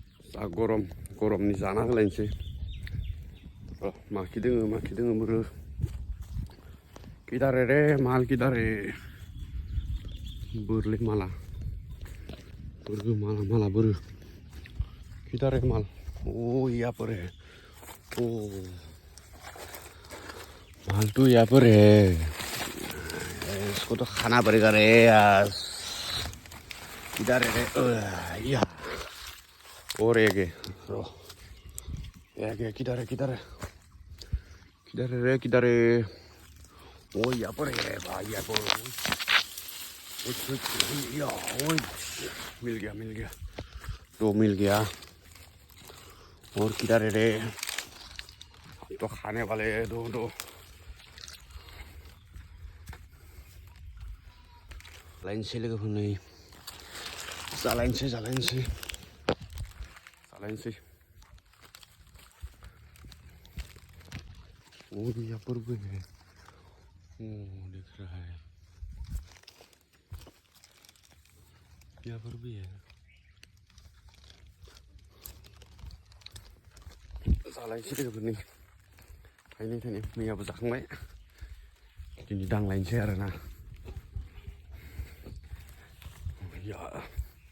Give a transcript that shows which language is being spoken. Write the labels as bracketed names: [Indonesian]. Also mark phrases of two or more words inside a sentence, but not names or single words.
[Bodo] जा गरमनि जाना होलायनोसै माखि दोङो बोरो किदारे रे माल किदारे बोरले माला बोरो किदारे माल [Hindi] ओ यहाँ पर है ओ माल तो यहाँ पर है इसको तो खाना पड़ेगा रे यार किधर है या और एक है किधर है ओ यहाँ पर है भाई यहाँ पर या ओ मिल गया तो मिल गया और किधर है रे तो खाने वाले दो [Bodo] जालायनोसै लोगोफोर नै जालायनोसै [Hindi] ओ यहाँ पर भी है ओ दिख रहा है यहाँ पर भी है [Bodo] जालायनोसै लोगोफोर नै थाइनै मैयाबो जाखांबाय दिनै दांलायनोसै आरोना या